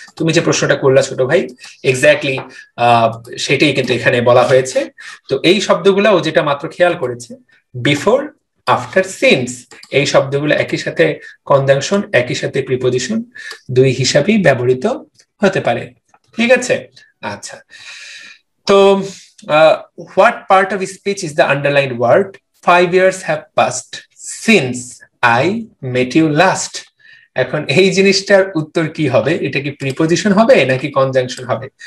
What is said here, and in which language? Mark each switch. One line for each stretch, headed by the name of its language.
Bangla: তুমি যে প্রশ্নটা করলা ছোট ভাই, এক্স্যাক্টলি সেটাই কিন্তু এখানে বলা হয়েছে। তো এই শব্দগুলো ও যেটা মাত্র খেয়াল করেছে, বিফোর, আফটার, সিন্স, এই শব্দগুলো একই সাথে কনজাংশন একই সাথে প্রিপজিশন দুই হিসাবেই ব্যবহৃত হতে পারে। ঠিক আছে, আচ্ছা।
English: তো what part of speech is the underlined word 5 years have passed since I met you last?
Bangla: এখন এই জিনিসটার উত্তর কি হবে? এটা কি প্রিপজিশন হবে নাকি কনজাংশন হবে?